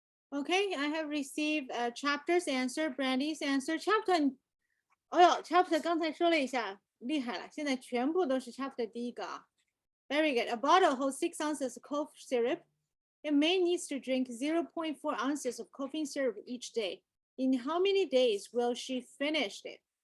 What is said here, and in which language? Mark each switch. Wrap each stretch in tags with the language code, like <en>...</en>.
<en>Okay, I have received chapter's answer, Brandy's answer.</en> <zh>Chapter， 哎呦 ，chapter 刚才说了一下，厉害了，现在全部都是 chapter 第一个啊。</zh> <en>Very good. A bottle holds 6 ounces of cough syrup. A May needs to drink 0.4 ounces of coughing syrup each day. In how many days will she finish it?</en>